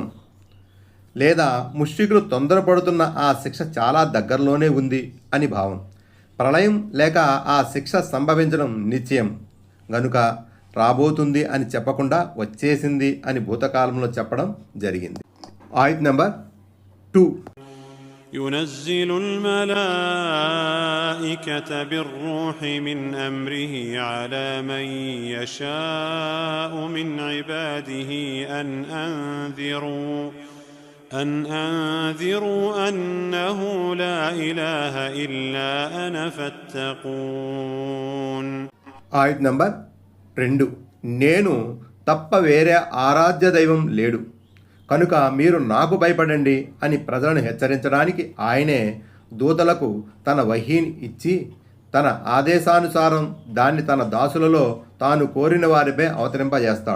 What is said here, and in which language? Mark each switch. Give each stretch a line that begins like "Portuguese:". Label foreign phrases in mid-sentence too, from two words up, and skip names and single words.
Telugu: లేదా ముష్రికులు తొందరపడుతున్న ఆ శిక్ష చాలా దగ్గరలోనే ఉంది అని భావం. ప్రళయం లేక ఆ శిక్ష సంభవించడం నిశ్చయం గనుక రాబోతుంది అని చెప్పకుండా వచ్చేసింది అని భూతకాలంలో చెప్పడం జరిగింది. ఆయత్ నంబర్ 2.
Arabic: ينزل الملائكة بالروح من أمره على من يشاء من عباده أن أنذروا أنه لا إله إلا أنا فاتقون.
Telugu: ఆయత్ నంబర్ 2. నేను తప్ప వేరే ఆరాధ్య దైవం లేడు కనుక మీరు నాకు భయపడండి అని ప్రజలను హెచ్చరించడానికి ఆయనే దూతలకు తన వహీని ఇచ్చి తన ఆదేశానుసారం దాన్ని తన దాసులలో తాను కోరిన వారిపై అవతరింపజేస్తాడు.